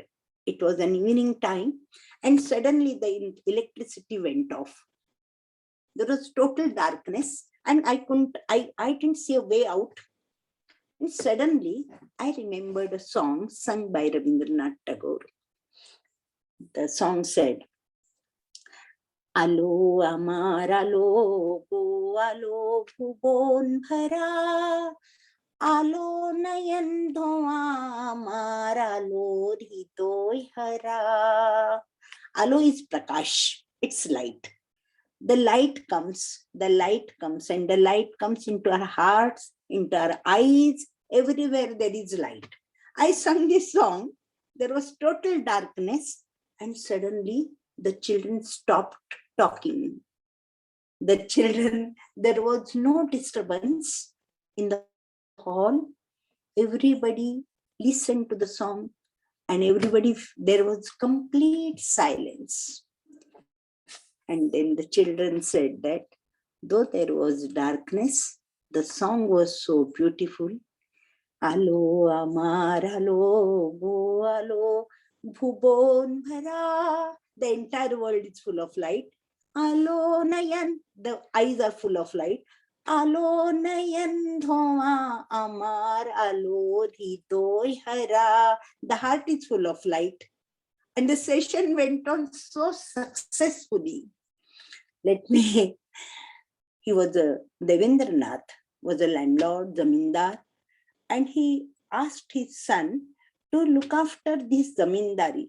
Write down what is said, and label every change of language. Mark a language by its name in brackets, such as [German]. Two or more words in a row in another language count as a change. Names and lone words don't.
[English] It was an evening time, and suddenly the electricity went off. There was total darkness, and I didn't see a way out. And suddenly, I remembered a song sung by Rabindranath Tagore. The song said, [Bangla] "আলো আমার আলো ওগো আলো ভুবন ভরা, আলো নয়ন ধোয়া আমার আলো হৃদয় হরা." [English] Alo is prakash, it's light. The light comes, and the light comes into our hearts, into our eyes, everywhere there is light. I sung this song, there was total darkness, and suddenly the children stopped talking. There was no disturbance in the hall. Everybody listened to the song, and there was complete silence. And then the children said that though there was darkness, the song was so beautiful. [Bangla] আলো আমার আলো ওগো আলো ভুবন ভরা. [English] The entire world is full of light. [Bangla] আলো নয়ন, [English] the eyes are full of light. [Bangla] আলো নয়ন ধোমা আমার আলো হৃদয় হরা. [English] The heart is full of light. And the session went on so successfully. Devendranath was a landlord, zamindar, and he asked his son to look after this zamindari.